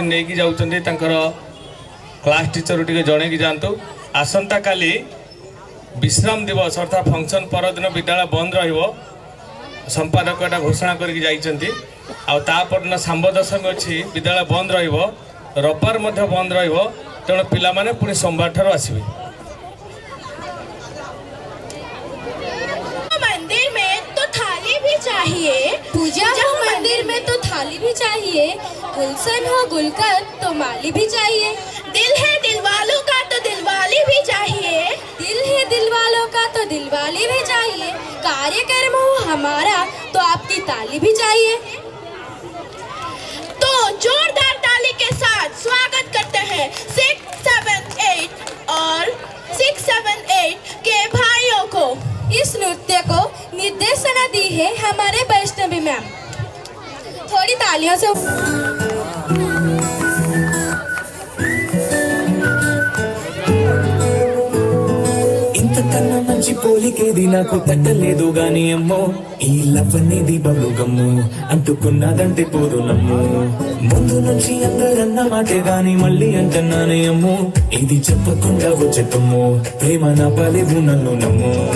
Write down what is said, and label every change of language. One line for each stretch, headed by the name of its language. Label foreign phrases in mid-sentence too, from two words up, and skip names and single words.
Odia: ନେଇକି ଯାଉଛନ୍ତି ତାଙ୍କର କ୍ଲାସ୍ ଟିଚର ଟିକେ ଜଣେଇକି ଯାଆନ୍ତୁ ଆସନ୍ତାକାଲି ବିଶ୍ରାମ ଦିବସ ଅର୍ଥାତ୍ ଫଙ୍କସନ୍ ପରଦିନ ବିଦ୍ୟାଳୟ ବନ୍ଦ ରହିବ ସମ୍ପାଦକ ଏଟା ଘୋଷଣା କରିକି ଯାଇଛନ୍ତି ଆଉ ତାପରଦିନ ଶାମ୍ବ ଦଶମୀ ଅଛି ବିଦ୍ୟାଳୟ ବନ୍ଦ ରହିବ ରବିବାର ମଧ୍ୟ ବନ୍ଦ ରହିବ ତେଣୁ ପିଲାମାନେ ପୁଣି ସୋମବାର ଠାରୁ ଆସିବେ
Hindi: मंदिर में तो थाली भी चाहिए पूजा हो मंदिर में तो थाली भी चाहिए गुलशन हो गुलकर तो माली भी चाहिए दिल है दिल वालों का तो दिलवाली भी चाहिए दिल है दिल वालों का तो दिलवाली भी चाहिए कार्यक्रम हो हमारा तो आपकी ताली भी चाहिए तो जोरदार ताली के साथ स्वागत करते हैं 678 और 678 के भाइयों को इस नृत्य को निर्देशना दी है हमारे वैष्णवी मैम थोड़ी तालियों से
Telugu: ఇంతకన్నా మంచి పోలికేది నాకు తట్టలేదు గాని అమ్మో ఈ లవ్ అనేది బబ్లు గమ్ము అంటుకున్నదంటే పోదు నమ్ము ముందు నుంచి అందరన్న మాటే గాని మళ్ళీ అంటున్నానే అమ్ము ఇది చెప్పకుండా వచ్చేతమ్ము ప్రేమ నా పలేవు నన్ను నమ్ము